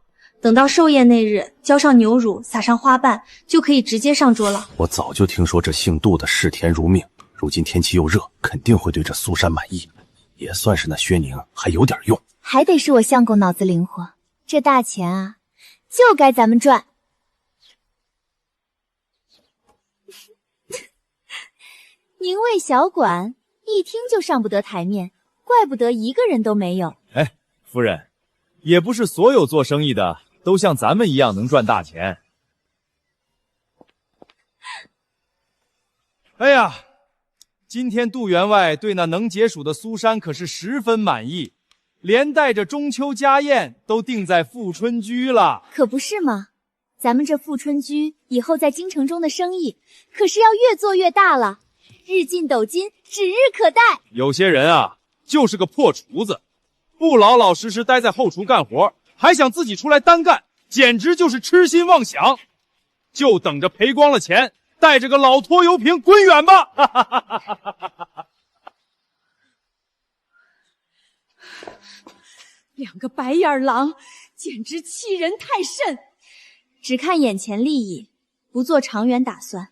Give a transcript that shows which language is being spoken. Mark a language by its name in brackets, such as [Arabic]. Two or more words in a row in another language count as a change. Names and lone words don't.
[Chinese] 等到壽宴那日，澆上牛乳，撒上花瓣，就可以直接上桌了。我早就听說這姓杜的嗜甜如命，如今天氣又熱，肯定會對這蘇珊滿意。也算是那薛寧還有點用。還得是我相公腦子靈活，這大錢啊，就該咱們賺。寧衛小館一聽就上不得台面，怪不得一個人都沒有。哎，夫人，也不是所有做生意的都像咱們一樣能賺大錢。哎呀，今天杜員外對那能解暑的蘇珊可是十分滿意，連帶着中秋家宴都定在富春居了。可不是嗎？咱們這富春居以後在京城中的生意可是要越做越大了，日進斗金，指日可待。有些人啊，就是個破廚子，不老老實實待在後廚幹活，還想自己出來單幹，簡直就是痴心妄想。就等着賠光了錢，帶着個老拖油瓶滾遠吧！兩個白眼狼，簡直欺人太甚！只看眼前利益，不做長遠打算。